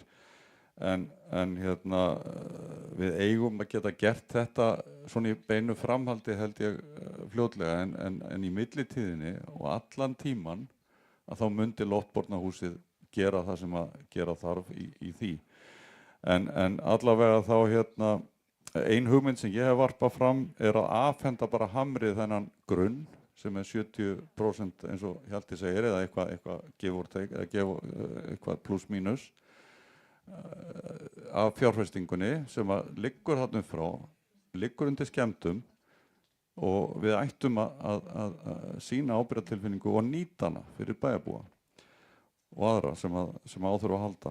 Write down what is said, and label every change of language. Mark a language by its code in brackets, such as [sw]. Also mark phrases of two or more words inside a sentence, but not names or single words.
[is] En hérna, við eigum að geta gert þetta svona í beinu framhaldi held ég fljótlega en í millitíðinni og allan tíman að þá myndi Loftbornahúsið gera það sem að gera þarf í því. En allavega þá hérna, ein hugmynd sem ég hef varpað fram er að afhenda bara Hamrið þennan grunn sem er 70% eins og Hjalti segir eða eitthvað [en] give or take [is] eða eitthvað pluss mínus af fjárfestingunni sem að liggur þarna frá, liggur undir skemmtum og við ættum að sýna ábyrgðartilfinningu og nýta hana fyrir bæjarbúa og aðra sem á þurfa að halda.